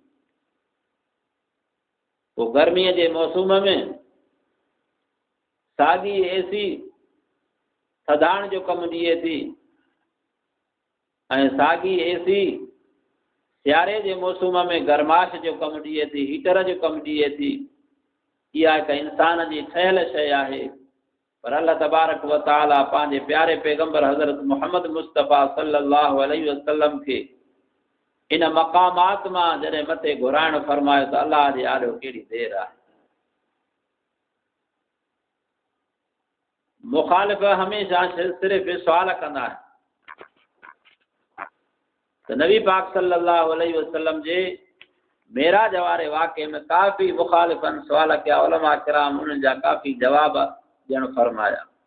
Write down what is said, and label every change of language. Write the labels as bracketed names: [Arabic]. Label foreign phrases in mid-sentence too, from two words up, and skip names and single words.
[Sindhi] पोइ गर्मीअ जे मौसम में साॻी एसी थधाण जो कमु ॾिए थी ऐं साॻी एसी सियारे जे मौसम में गरमाश जो कमु ॾिए थी, हीटर जो कमु ॾिए थी। इहा हिकु इंसान जी ठहियल शइ आहे। पर [Arabic] الله تبارك وتعالى [Sindhi] पंहिंजे प्यारे पैगंबर हज़रत मोहम्मद मुस्तफ़ा [Arabic] صلى الله عليه وسلم [Sindhi] खे इन मक़ामात मां जॾहिं मथे घुराइण फरमायो त अल्लाह जे आॾो कहिड़ी देरि आहे। मुखालिफ़ हमेशह सिर्फ़ु सुवाल कंदा आहिनि त नबी पाक [Arabic] صلى الله عليه وسلم [Sindhi] जे मेराज वारे वाक़े में काफ़ी मुखालिफ़नि सुवाल कया, उलमा किराम उन्हनि जा काफ़ी जवाब ॾियण फरमाया।